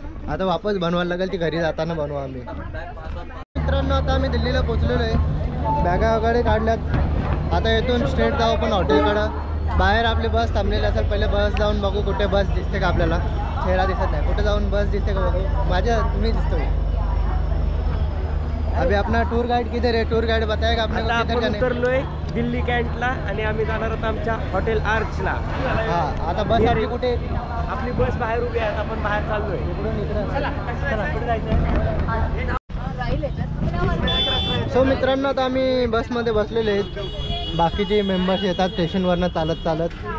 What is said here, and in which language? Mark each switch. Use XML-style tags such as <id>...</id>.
<mr>आता वापस बनवायला लागेल. ती घरी जाताना बनवू आम्ही. मित्रांनो आता आम्ही दिल्लीला पोचलेलो आहे. बॅगा वगैरे काढल्यात. आता इथून स्ट्रेट जाऊ आपण हॉटेलकडं. बाहेर आपली बस थांबलेली असेल. पहिले बस जाऊन बघू कुठे बस दिसते का. आपल्याला चेहरा दिसत नाही. कुठे जाऊन बस दिसते का बघू. माझ्या मी दिसतो.</mr> <hi>अभी अपना टूर गाइड किधर है? टूर गाइड बताएगा आपने को किधर जाने?</hi> <mr>उतरलोय दिल्ली कॅन्टला आणि आम्ही जाणार आहोत आमच्या हॉटेल आर्चला. हा आता बस आपली कुठे? आपली बस बाहेर उभी आहे. आपण बाहेर चाललोय. कुठे जायचं? सो मित्रांनो आता आम्ही बसमध्ये बसलेले आहेत. बाकीचे मेंबर्स येतात स्टेशनवरनं चालत चालत.</mr>